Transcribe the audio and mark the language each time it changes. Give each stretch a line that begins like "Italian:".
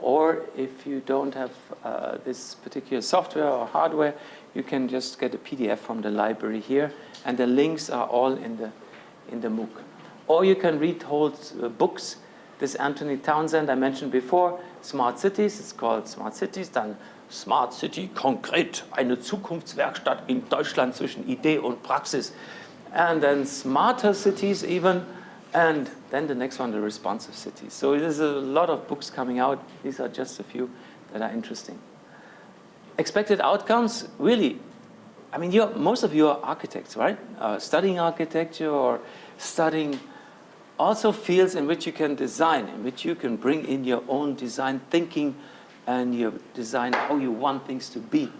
English: Or if you don't have this particular software or hardware, you can just get a PDF from the library here. And the links are all in the MOOC. Or you can read whole books. This Anthony Townsend I mentioned before, Smart Cities. It's called Smart Cities.
German: Dann Smart City konkret, eine Zukunftswerkstatt in Deutschland zwischen Idee und Praxis.
English: And then Smarter Cities even. And then the next one, the Responsive Cities. So there's a lot of books coming out. These are just a few that are interesting. Expected outcomes, really. I mean, most of you are architects, right? Studying architecture or studying also fields in which you can design, in which you can bring in your own design thinking and your design how you want things to be.